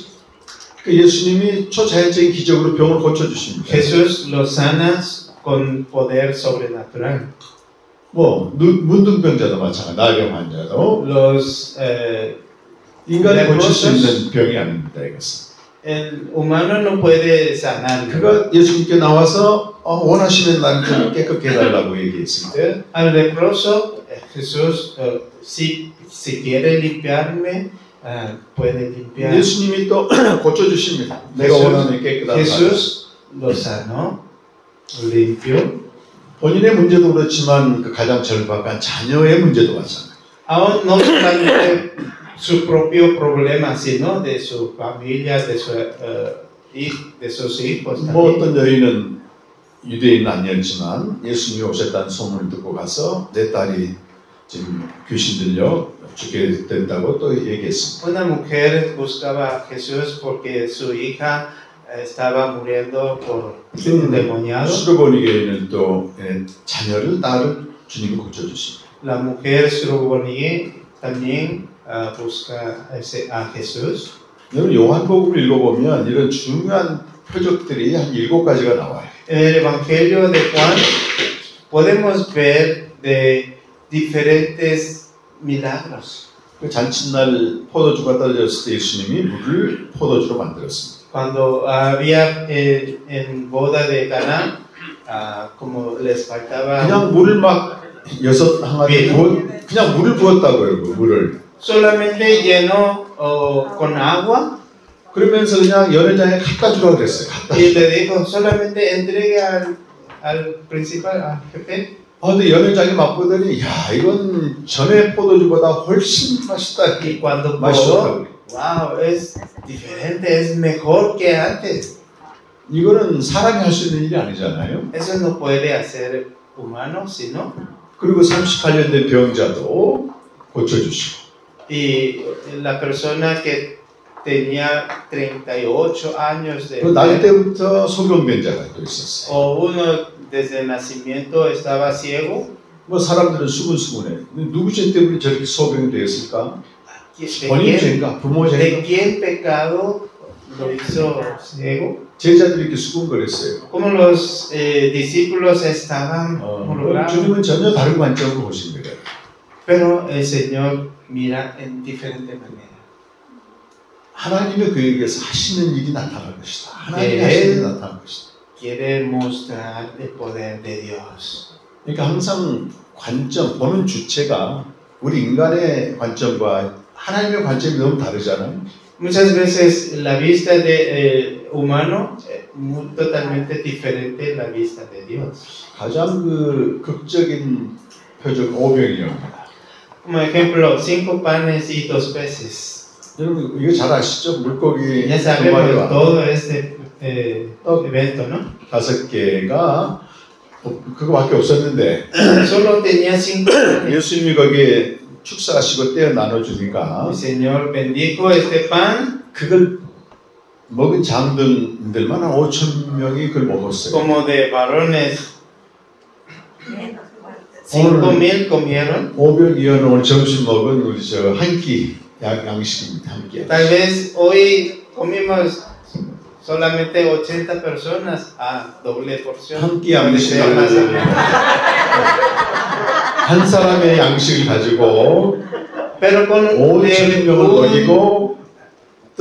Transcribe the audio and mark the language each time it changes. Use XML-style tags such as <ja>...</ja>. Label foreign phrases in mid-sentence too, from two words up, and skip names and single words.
<ko>그 예수님이 초자연적인 기적으로 병을 고쳐주십니다.</ko> <es>Jesús lo sana con poder sobrenatural.</es> <ko>뭐 문둥병자도 마찬가지, 나병 환자도</ko> <es>Los</es> <ko>인간이 고칠 수 있는 병이 아닙니다, 이것은.</ko> <es>el humano no puede sanar.</es> <ko>그가 예수님께 나와서 원하시면 나를 좀 깨끗게 해달라고 얘기했을 때</ko> <es>Al leproso, Jesús, si quiere limpiarme, puede limpiar.</es> <ko>예수님이 또 고쳐주십니다. 내가 원하는 깨끗한</ko> <es>Jesús lo sanó, limpió.</es> <ko>본인의 문제도 그렇지만 그 가장 절박한 자녀의 문제도 마찬가지.</ko> <es>Aún no solamente su propio problema, sino de su familia, de sus hijos.</es> <ko>뭐 어떤 여인은 유대인은 아니었지만 예수님이 오셨다는 소문을 듣고 가서 내 딸이 지금 귀신 들려 죽게 된다고 또 얘기했습니다.</ko> <es>Una mujer buscaba a Jesús porque su hija estaba muriendo por endemoniado.</es> <ko>수르보니 또 자녀를 딸을 주님이 고쳐주십니다.</ko> <es>La mujer Suruboniye también busca a Jesús.</es> <ko>여러분 요한복음을 읽어보면 이런 중요한 표적들이 한 7가지가 나와요.</ko> <es>En el Evangelio de Juan podemos ver de diferentes milagros.</es> <ko>그 잔칫날 포도주가 떨어졌을 때 예수님이 물을 포도주로 만들었습니다.</ko> <es>Cuando había en boda de Caná, como les faltaba</es> <ko>그냥 물을 막 6항아리 그냥 물을 부었다고요. 그 물을.</ko> <es>solamente llenó con agua</es> <ko>그러면서 그냥 연회장에 갖다 주라고 그랬어요. 갖다.</ko> <es>y le dijo solamente entregue al principal, al jefe.</es> <ko>근데 연회장이 맛보더니 야 이건 전에 포도주보다 훨씬 맛있다.</ko> <es>Y cuando</es> <ko>맛이</ko> <es>probó,</es> <ko>좋다고.</ko> <es>wow, es diferente, es mejor que antes.</es> <ko>이거는 사람이 할 수 있는 일이 아니잖아요.</ko> <es>Eso no puede hacer humano, sino.</es> <ko>그리고 38년 된 병자도 고쳐주시고.</ko> <es>Y la persona que tenía 38 años de</es> <ko>그 나이 때부터 소경변자가 또 있었어요.</ko> <es>o uno desde el nacimiento estaba ciego.</es> <ko>뭐 사람들은 수근수근해. 누구 죄 때문에 저렇게 소경이 되었을까?</ko> <es>¿De</es> <ko>본인 죄인가? 부모 죄인가?</ko> <es>quién pecado lo hizo ciego?</es> <ko>제자들이 이렇게 수근거렸어요.</ko> <es>Como los discípulos estaban murmurando.</es> <ko>주님은 전혀 다른 관점으로 보신 거예요.</ko> <es>pero el Señor mira en diferente manera.</es> <ko>하나님의 그에게서 하시는 일이 나타날 것이다. 하나님이 네. 하시는 일이 나타날 것이다.</ko> <es>Quiere mostrar el poder de Dios.</es> <ko>그러니까 항상 관점, 보는 주체가 우리 인간의 관점과 하나님의 관점이 너무 다르잖아요.</ko> <es>Muchas veces la vista de humano es totalmente diferente a la vista de Dios.</es> <ko>가장 그 극적인 표적 오병이어입니다.</ko> <es>Como ejemplo, 5 panes y 2 peces.</es> <ko>여러분 이거 잘 아시죠? 물고기</ko> <es>Ya</es> <ko>두</ko> <es>sabemos</es> <ko>마리와</ko> <es>todo este evento, ¿no?</es> <ko>5개가 그거밖에 없었는데</ko> <es>Solo tenía 5 panes.</es> <ko>예수님이 거기에 축사하시고 떼어 나눠주니까</ko> <es>El Señor bendijo este pan.</es> <ko>그걸 먹은 장들만 한 5,000명이 그걸 먹었어요.</ko> <es>Como de varones, 5,000 comieron.</es> <ko>오병이어는 오늘 점심 먹은 우리 저 한 끼 양식입니다. 한 끼.</ko> <es>Tal vez hoy comimos solamente 80 personas a doble porción.</es> <ko>한 끼</ko> <es>Puede ser más o</es> <ko>양식을</ko> <es>menos.</es> <ko>한 사람의 양식을 가지고</ko> <es>Pero con</es> <ko>5,000명을 먹이고 또</ko>